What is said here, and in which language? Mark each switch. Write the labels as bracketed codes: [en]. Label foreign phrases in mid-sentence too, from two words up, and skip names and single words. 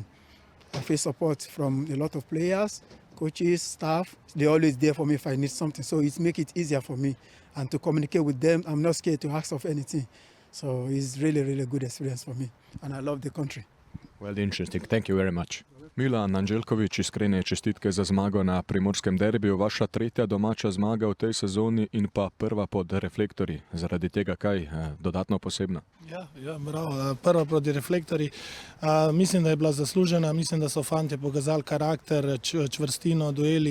[en] I feel support from a lot of players, coaches, staff. They're always there for me if I need something. So it makes it easier for me. And to communicate with them, I'm not scared to ask of anything. So it's really, really good experience for me. And I love the country. Well, interesting. Thank you very much. [sl] Milan Anđelković, iskrene čestitke za zmago na primorskem derbiju. Vaša tretja domača zmaga v tej sezoni in pa prva pod reflektorji. Zaradi tega kaj dodatno posebno? Ja, bravo. Prva proti reflektorji. Mislim, da je bila zaslužena. Mislim, da so fantje pokazali karakter, čvrstino, dueli.